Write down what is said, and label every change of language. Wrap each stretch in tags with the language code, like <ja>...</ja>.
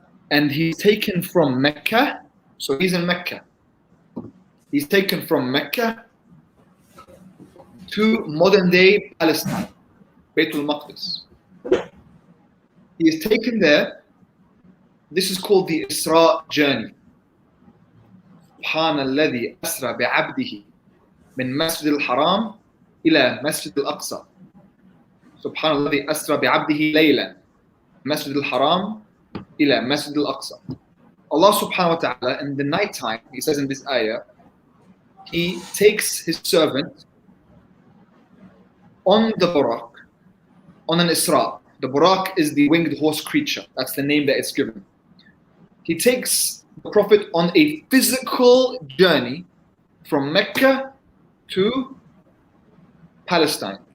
<en>And he's taken from Mecca, so he's in Mecca. He's taken from Mecca to modern day Palestine, Baytul Maqdis. He is taken there. This is called the Isra journey.</en> <ar>سبحان الذي أسرى بعبده من مسجد الحرام إلى مسجد الأقصى. سبحان الذي أسرى بعبده ليلا مسجد الحرام إلى مسجد الأقصى.</ar> <en>Allah subhanahu wa ta'ala in the night time, he says in this ayah, he takes his servant on the Buraq, on an Isra. The Buraq is the winged horse creature. That's the name that it's given. He takes the Prophet on a physical journey from Mecca to Palestine.</en>